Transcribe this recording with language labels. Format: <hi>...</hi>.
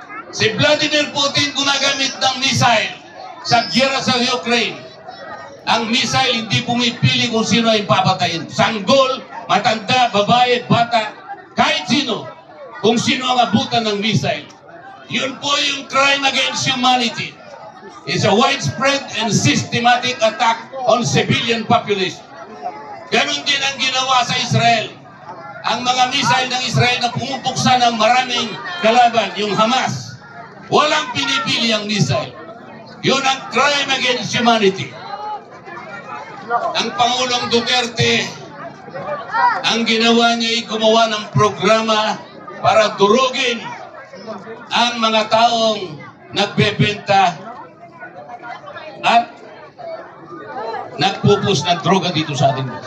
<tl>Si Vladimir Putin gumagamit ng missile sa giyera sa Ukraine. Ang missile hindi pumipili kung sino ay papatayin. Sanggol, matanda, babae, bata, kahit sino. Kung sino ang abutan ng missile. Yun po yung</tl> <en>crime against humanity. It's a widespread and systematic attack on civilian population.</en> <tl>Ganon din ang ginawa sa Israel. Ang mga missile ng Israel na pumupuksa ng maraming kalaban, yung Hamas, walang pinipili ang missile. Yun ang crime against humanity. Ang Pangulong Duterte, ang ginawa niya ay gumawa ng programa para durugin ang mga taong nagbebenta at nagpupus ng droga dito sa atin.</tl>